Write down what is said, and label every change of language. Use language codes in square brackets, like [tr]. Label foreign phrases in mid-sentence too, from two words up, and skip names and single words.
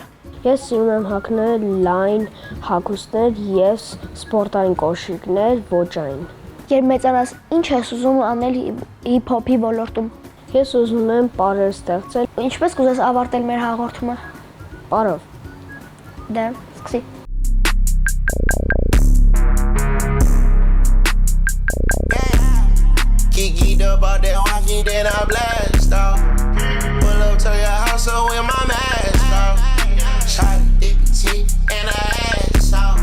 [hy] Ես սիրում եմ հագնել լայն հագուստներ եւ սպորտային կոշիկներ ոճային։ Երբ մեծանաս, ինչ ես ուզում անել հիփ-հոփի ոլորտում։ Ես ուզում եմ պարեր ստեղծել։ Ինչպես կուզես ավարտել մեր հաղորդումը։ Պարով։ Դե, սկսի։ [en] Kiki up out that walkie, then I blast off. Pull up to your house with my mask off. Shot dick and I ass off.